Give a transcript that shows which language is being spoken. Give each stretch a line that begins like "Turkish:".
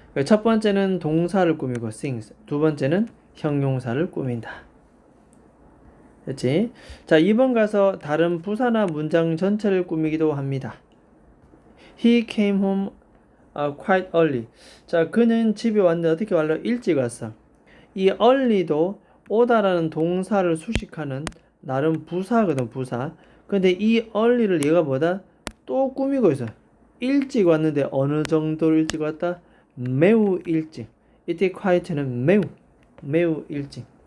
Korean: 첫 번째는 동사를 꾸미고 sings. 두 번째는 형용사를 꾸민다. 됐지? 자, 2번 가서 다른 부사나 문장 전체를 꾸미기도 합니다.
English: He came home quite early.
Korean: 자, 그는 집에 왔는데 어떻게 왔어? 일찍 왔어. 이 early도 오다라는 동사를 수식하는 나름 부사거든, 부사. 근데 이 early를 얘가 뭐다? 또 꾸미고 있어. 일찍 왔는데 어느 정도로 일찍 왔다? 매우 일찍. 이때 quiet는 매우 일찍.